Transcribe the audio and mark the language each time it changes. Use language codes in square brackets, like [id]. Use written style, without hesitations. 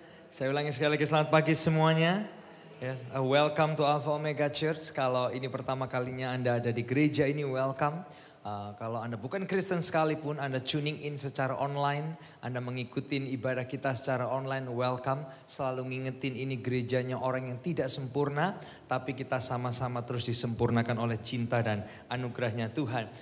[id] Saya ulangi sekali lagi, selamat pagi semuanya. [en] Yes, welcome to Alpha Omega Church. [id] Kalau ini pertama kalinya Anda ada di gereja ini, welcome. Kalau Anda bukan Kristen sekalipun, Anda [en] tuning in [id] secara online, Anda mengikuti ibadah kita secara online, welcome. Selalu ngingetin ini gerejanya orang yang tidak sempurna, tapi kita sama-sama terus disempurnakan oleh cinta dan anugerahnya Tuhan.